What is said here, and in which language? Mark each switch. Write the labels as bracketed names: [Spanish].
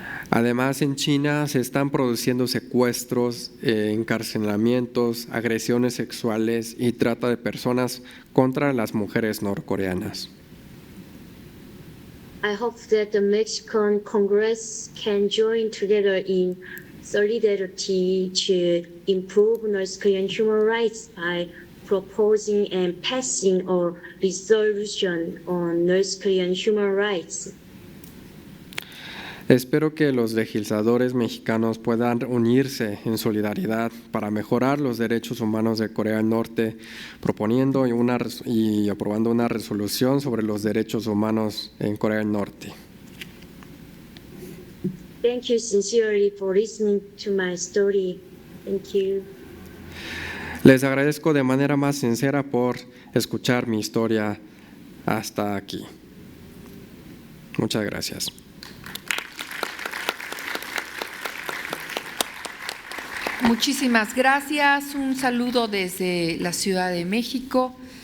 [Spanish] Además, en China se están produciendo secuestros, encarcelamientos, agresiones sexuales y trata de personas contra las mujeres norcoreanas. [English] I hope that the Mexican Congress can join together in solidarity to improve North Korean human rights by proposing and passing a resolution on North Korean human rights. [Spanish] Espero que los legisladores mexicanos puedan unirse en solidaridad para mejorar los derechos humanos de Corea del Norte, proponiendo y aprobando una resolución sobre los derechos humanos en Corea del Norte. [English] Thank you sincerely for listening to my story. Thank you. [Spanish] Les agradezco de manera más sincera por escuchar mi historia hasta aquí. Muchas gracias. Muchísimas gracias, un saludo desde la Ciudad de México.